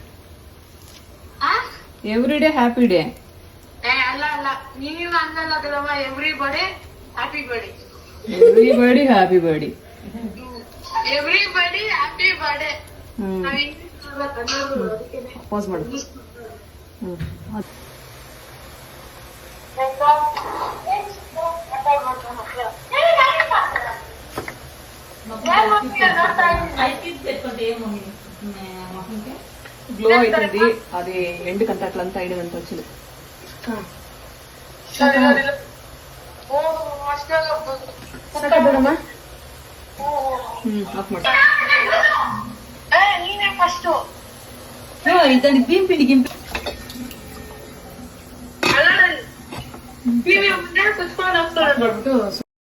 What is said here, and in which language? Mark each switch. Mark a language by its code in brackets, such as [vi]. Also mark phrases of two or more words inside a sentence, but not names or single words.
[en] Everyday happy day. [kn] ಅಲ್ಲ ನೀನು ಅನ್ನಲ್ಲ ಕದಮ್ಮ. [en] Everybody happy birthday. Everybody happy birthday. Everybody happy birthday. [kn] ಪಾಸ್ ಮಾಡು. [te] గ్లో అవుతుంది అది ఎండు కంటే అట్లంతా అయినంత వచ్చింది. [kn] ನೀನೇ ಫಸ್ಟ್ ಇದ್ದಾನೆ ಗಿಂಪಿಡಿ ಕುತ್ಕೊಂಡು